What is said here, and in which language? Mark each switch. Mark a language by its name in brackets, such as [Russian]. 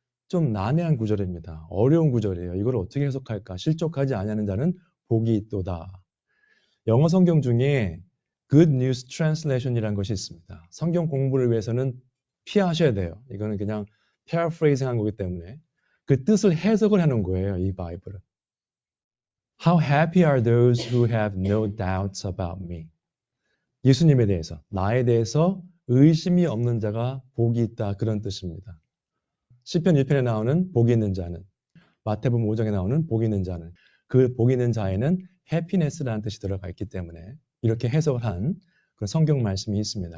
[Korean] 좀 난해한 구절입니다. 어려운 구절이에요. 이걸 어떻게 해석할까? 실족하지 아니하는 자는 복이 있도다. 영어 성경 중에 Good News Translation이라는 것이 있습니다. 성경 공부를 위해서는 피하셔야 돼요. 이거는 그냥 paraphrasing 한 거기 때문에 그 뜻을 해석을 하는 거예요. 이 바이블을. [English] How happy are those who have no doubts about me. [Korean] 예수님에 대해서, 나에 대해서 의심이 없는 자가 복이 있다. 그런 뜻입니다. 시편 1편에 나오는 복이 있는 자는, 마태복음 5장에 나오는 복이 있는 자는, 그 복이 있는 자에는 happiness라는 뜻이 들어가 있기 때문에 이렇게 해석을 한 그런 성경 말씀이 있습니다.